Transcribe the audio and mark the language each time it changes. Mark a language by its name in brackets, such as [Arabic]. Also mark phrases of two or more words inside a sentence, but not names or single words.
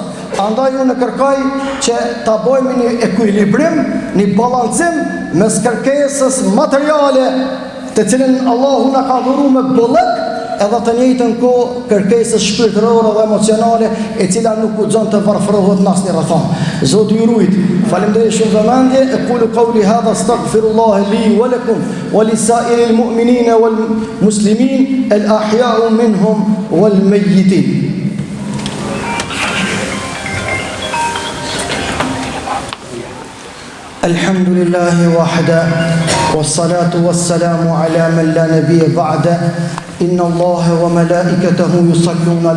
[Albanian] Andaj unë kërkoj që ta bëjmë një ekuilibrim, një balancim mes kërkesës materiale të cilën Allahu na ka dhuruar me bollëk edhe të njëjtën kohë kërkesës shpirtërore dhe emocionale e cila nuk guxon të varfërohet në asnjë rrethon. Zoti ju rujt. Faleminderit shumë vëmendje. [Arabic] أقول قولي هذا أستغفر الله لي ولكم ولسائر المؤمنين والمسلمين الأحياء منهم والميتين. الحمد لله وحده والصلاة والسلام على من لا نبي بعده إن الله وملائكته يصلون على